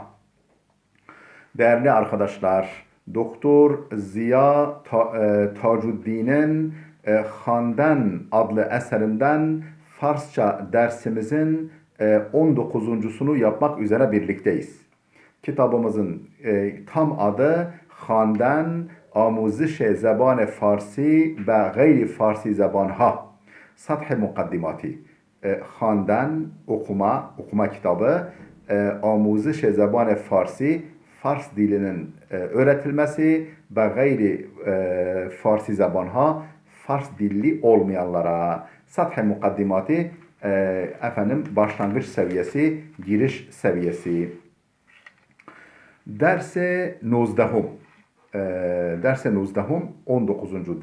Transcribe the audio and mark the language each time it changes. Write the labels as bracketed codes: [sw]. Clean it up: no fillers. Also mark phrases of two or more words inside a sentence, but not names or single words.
[tr] Değerli arkadaşlar, Doktor Ziya Tacuddin'in Handan adlı eserinden Farsça dersimizin 19.sunu yapmak üzere birlikteyiz. Kitabımızın tam adı Handan [fa] آموزش زبان فارسی و غیر فارسی زبانها سطح مقدماتی خواندن [tr] okuma kitabı [fa] آموزش زبان فارسی [tr] Fars dilinin öğretilmesi ve [fa] غیر فارسی زبان‌ها [tr] Fars dilli olmayanlara [fa] سطح مقدماتی [tr] efendim başlangıç seviyesi, giriş seviyesi. Derse 19.